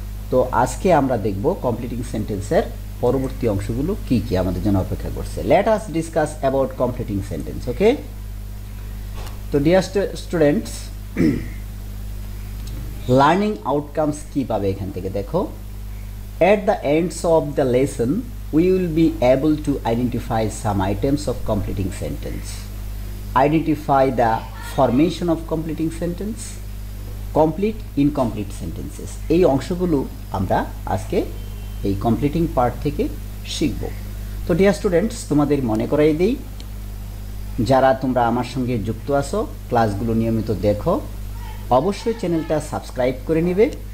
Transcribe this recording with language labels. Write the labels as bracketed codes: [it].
[bn] তো আজকে আমরা দেখব কমপ্লিটিং সেন্টেন্সের পরবর্তী অংশগুলো কি কি আমাদের জন্য অপেক্ষা করছে। [en] Let us discuss about completing sentence. Okay, তো dear students, learning outcomes [bn] কী পাবে এখান থেকে দেখো। [en] At the ends of the lesson we will be able to identify some items of completing sentence. Identify the formation of completing sentence, complete incomplete sentences. [bn] এই অংশগুলো আমরা আজকে এই কমপ্লিটিং পার্ট থেকে শিখব। তো ডিয়ার স্টুডেন্টস, তোমাদের মনে করাই দিই, যারা তোমরা আমার সঙ্গে যুক্ত আছো, ক্লাসগুলো নিয়মিত দেখো, অবশ্যই চ্যানেলটা সাবস্ক্রাইব করে নেবে।